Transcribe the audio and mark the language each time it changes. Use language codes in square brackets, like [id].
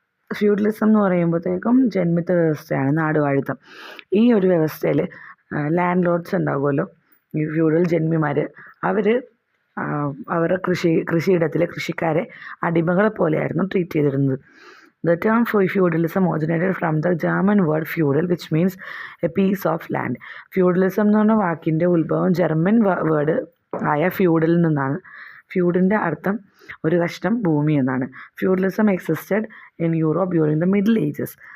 [ml] Feudalism എന്ന് പറയുമ്പോഴത്തേക്കും ജന്മിത്ത വ്യവസ്ഥയാണ്, നാടുവാഴിത്തം. ഈ ഒരു വ്യവസ്ഥയിൽ ലാൻഡ് ലോഡ്സ് ഉണ്ടാകുമല്ലോ, ഈ ഫ്യൂഡൽ ജന്മിമാർ, അവരുടെ കൃഷിയിടത്തിലെ കൃഷിക്കാരെ അടിമകളെ പോലെയായിരുന്നു ട്രീറ്റ് ചെയ്തിരുന്നത്. [en] The term feudalism originated from the German word feudal, which means a piece of land. [ml] Feudalism എന്ന് പറഞ്ഞ വാക്കിൻ്റെ ഉത്ഭവം ജർമ്മൻ വേർഡ് ആയ ഫ്യൂഡലിൽ നിന്നാണ്. ഫ്യൂഡിൻ്റെ അർത്ഥം ഒരു കഷ്ണം ഭൂമി എന്നാണ്. [en] Feudalism existed in Europe during the middle ages.